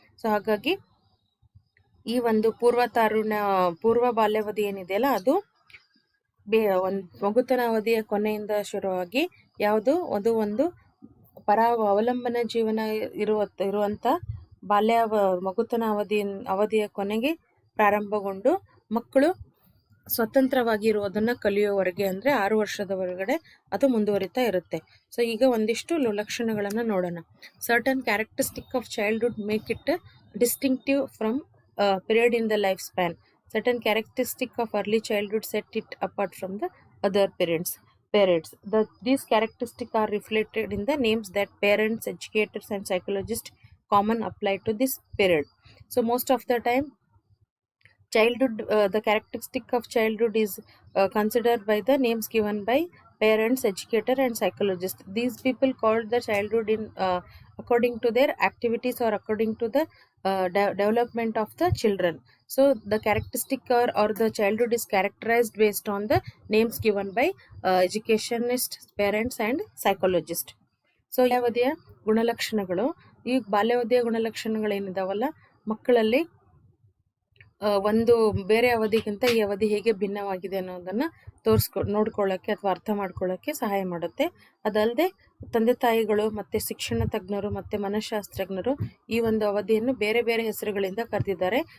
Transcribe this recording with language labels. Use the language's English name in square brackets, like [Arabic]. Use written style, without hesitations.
[Kannada] So ಹಾಗಾಗಿ ಈ ಒಂದು ಪೂರ್ವ ಬಾಲ್ಯಾವಧಿ ಏನಿದೆಯಲ್ಲ ಅದು ಮಗುತನ ಅವಧಿಯ ಕೊನೆಯಿಂದ ಶುರುವಾಗಿ ಅದು ಒಂದು ಅವಲಂಬನ ಜೀವನ ಇರುವಂತ ಮಗುತನ ಅವಧಿಯ ಕೊನೆಗೆ ಪ್ರಾರಂಭಗೊಂಡು ಮಕ್ಕಳು ಸ್ವತಂತ್ರವಾಗಿ ಇರುವುದನ್ನ ಕಲಿಯುವವರೆಗೆ ಅಂದ್ರೆ 6 ವರ್ಷದವರೆಗೆ ಅದು ಮುಂದುವರಿತಾ ಇರುತ್ತೆ. ಸೊ ಈಗ ಒಂದಿಷ್ಟು ಲಕ್ಷಣಗಳನ್ನ ನೋಡೋಣ. [English] Certain characteristic of childhood make it distinctive from period in the lifespan. Certain characteristic of early childhood set it apart from the other periods. These characteristics are reflected in the names that parents, educators and psychologists common apply to this period. So most of the time childhood, the characteristic of childhood is considered by the names given by parents, educator and psychologist. These people called the childhood in according to their activities or according to the development of the children. So the characteristic or the childhood is characterized based on the names given by educationists, parents and psychologists. [Kannada] So ಬಾಲ್ಯಾವಧಿಯ ಗುಣಲಕ್ಷಣಗಳು. ಈ ಬಾಲ್ಯಾವಧಿಯ ಗುಣಲಕ್ಷಣಗಳು ಏನಿದಾವಲ್ಲ ಮಕ್ಕಳಲ್ಲಿ ಒಂದು ಬೇರೆ ಅವಧಿಗಿಂತ ಈ ಅವಧಿ ಹೇಗೆ ಭಿನ್ನವಾಗಿದೆ ಅನ್ನೋದನ್ನ ನೋಡ್ಕೊಳ್ಳಕ್ಕೆ ಅಥವಾ ಅರ್ಥ ಮಾಡ್ಕೊಳ್ಳಕ್ಕೆ ಸಹಾಯ ಮಾಡುತ್ತೆ. ಅದಲ್ಲದೆ ತಂದೆ ತಾಯಿಗಳು ಮತ್ತೆ ಶಿಕ್ಷಣ ತಜ್ಞರು ಮತ್ತೆ ಮನಃಶಾಸ್ತ್ರಜ್ಞರು ಈ ಒಂದು ಅವಧಿಯನ್ನು ಬೇರೆ ಬೇರೆ ಹೆಸರುಗಳಿಂದ ಕರೆದಿದ್ದಾರೆ.